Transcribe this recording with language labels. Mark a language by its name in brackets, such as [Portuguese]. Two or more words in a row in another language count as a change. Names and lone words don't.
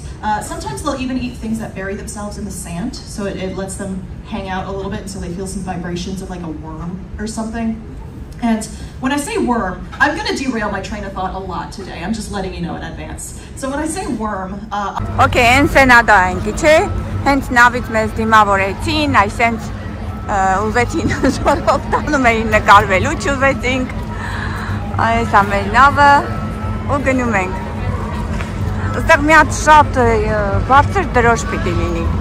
[English] Sometimes they'll even eat things that bury themselves in the sand, so it lets them hang out a little bit until they feel some vibrations of like a worm or something. And when I say worm, I'm going to derail my train of thought a lot today. I'm just letting you know in advance. So when I say worm... [Armenian] Okay, Ensenada ենք, չէ, հենց նավից մեզ դիմավորեցին, այսենց ուզեցին զորով տանում էին նկարվելու, չուզեցինք, այս ամեն նավը ու գնում ենք։ Այստեղ մի հատ շատ բարձր դրոշ պիտի լինի։